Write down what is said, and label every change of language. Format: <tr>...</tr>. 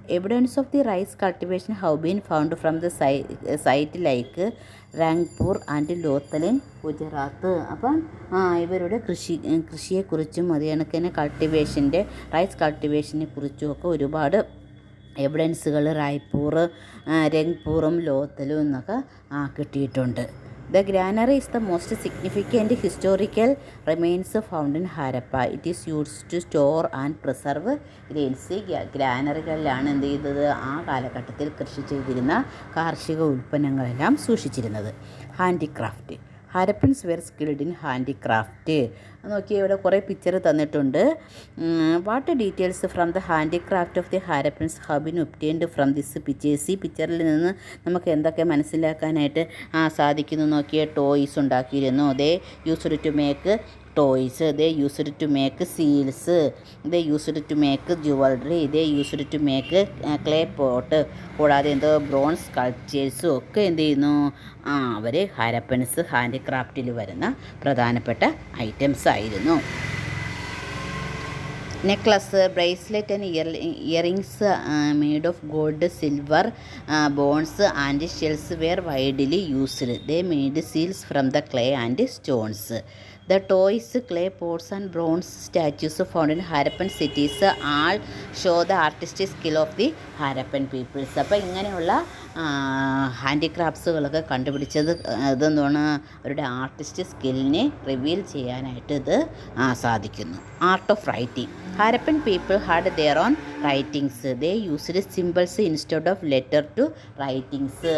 <en>Evidence of the rice cultivation have been found from the site like Rangpur and ലോത്തലിൻ, ഗുജറാത്ത്.</en> <ml>അപ്പം ഇവരുടെ കൃഷിയെക്കുറിച്ചും അത് കണക്ക് തന്നെ റൈസ് കൾട്ടിവേഷനെ കുറിച്ചും ഒക്കെ ഒരുപാട് എവിഡൻസുകൾ റായ്പൂർ, രംഗ്പൂറും ലോത്തലും എന്നൊക്കെ കിട്ടിയിട്ടുണ്ട്.</ml> <en>The granary is the most significant historical remains found in Harappa. It is used to store and preserve grains.</en> <ml>ഗ്രാനറികളിലാണ് എന്ത് ചെയ്തത്, ആ കാലഘട്ടത്തിൽ കൃഷി ചെയ്തിരുന്ന കാർഷിക ഉൽപ്പന്നങ്ങളെല്ലാം സൂക്ഷിച്ചിരുന്നത്. Handicraft.</ml> <en>Harappans were skilled in handicraft.</en> <ml>നോക്കിയാൽ ഇവിടെ കുറേ പിക്ചർ തന്നിട്ടുണ്ട്.</ml> <en>What details from the handicraft of the Harappans have been obtained from this pictures.</en> <ml>ഈ പിക്ചറിൽ നിന്ന് നമുക്ക് എന്തൊക്കെ മനസ്സിലാക്കാനായിട്ട് സാധിക്കുന്നു നോക്കിയാൽ. ടോയ്സ് ഉണ്ടാക്കിയിരുന്നു.</ml> <en>They used to make toys, they used to make seals, they used to make jewelry, they used to make clay pot.</en> <ml>കൂടാതെ എന്തോ ബ്രോൺസ് സ്കൾപ്ചേഴ്സും ഒക്കെ എന്ത് ചെയ്യുന്നു, അവർ ഹാരപ്പൻസ് ഹാൻഡിക്രാഫ്റ്റിൽ വരുന്ന പ്രധാനപ്പെട്ട ഐറ്റംസ് ആയിരുന്നു.</ml> <en>Necklace, bracelet and earrings made of gold, silver, bones and shells were widely used. They made seals from the clay and stones. The toys, clay pots and bronze statues found in Harappan cities all show the artistic skill of the Harappan peoples.</en> <ml>അപ്പോൾ ഇങ്ങനെയുള്ള ഹാൻഡിക്രാഫ്റ്റ്സുകളൊക്കെ കണ്ടുപിടിച്ചത് ഇതെന്താണ്, അവരുടെ artist സ്കില്ലിനെ reveal ചെയ്യാനായിട്ട് ഇത് സാധിക്കുന്നു.</ml> <en>Art of writing. Harappan people had their own writings. They used symbols instead of letter to writings.</en>